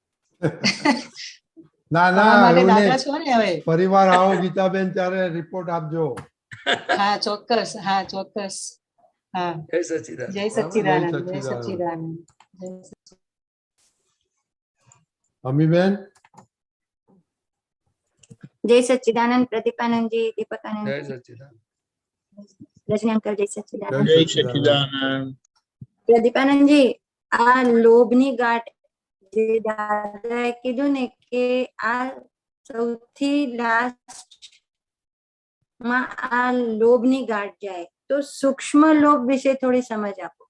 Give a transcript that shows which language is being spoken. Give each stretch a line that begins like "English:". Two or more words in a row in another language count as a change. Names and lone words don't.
Gujarati: ના તમારા ના માટે એવું દાદા નહીં. છો ને હવે. ફરીવાર આવો ગીતાબેન ત્યારે રિપોર્ટ આપજો. હા ચોક્કસ. હા ચોક્કસ. હા જય સચ્ચિદાનંદ. જય બરાબર? સચ્ચિદાનંદ. જય સચ્ચિદાનંદ. સચ્ચિદાનંદ. જય અમીબેન જય સચ્ચિદાનંદ प्रदीपानंद जी, दीपकानंद જય जी, સચ્ચિદાનંદ. रजनी અંકલ જય જય सच्चिदानंद। જય સચ્ચિદાનંદ. સચિદાનંદ. પ્રદીપાનંદ जी આ લોભની ગાંઠ જે દાદાએ કીધું ને કે આ સૌથી લાસ્ટ માં આ લોભની ગાંઠ જાય, તો સૂક્ષ્મ લોભ વિશે થોડી સમજ આપો.